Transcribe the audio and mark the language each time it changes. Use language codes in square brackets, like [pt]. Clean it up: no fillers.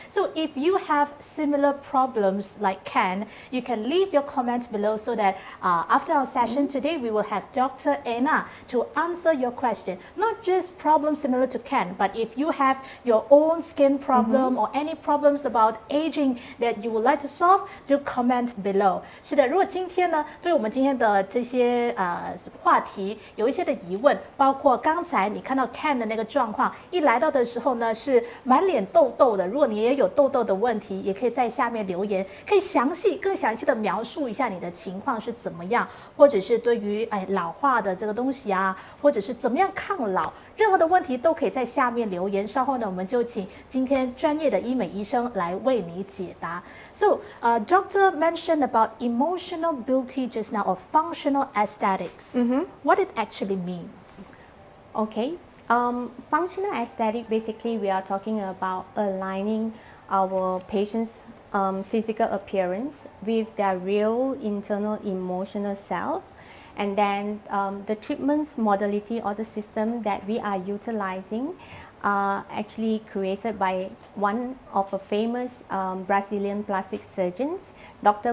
[en] So if you have similar problems like Ken, you can leave your comments below, so that after our session today, we will have Dr. Anna to answer your question. Not just problems similar to Ken, but if you have your own skin problem or any problems about aging that you would like to solve, do comment below. [zh] 是的，如果今天呢，对我们今天的这些话题有一些的疑问，包括刚才你看到 Ken 的那个状况，一来到的时候呢是满脸痘痘的，如果你也有痘痘的问题，也可以在下面留言，可以更详细的描述一下你的情况是怎么样，或者是对于老化的这个东西啊，或者是怎么样抗老，任何的问题都可以在下面留言。稍后呢，我们就请今天专业的医美医生来为你解答。 [en] So, Doctor mentioned about emotional beauty just now, or functional aesthetics. What it actually means? Okay. Functional aesthetic, basically we are talking about aligning our patient's physical appearance with their real internal emotional self, and then the treatments modality or the system that we are utilizing are actually created by one of a famous Brazilian plastic surgeons, Dr.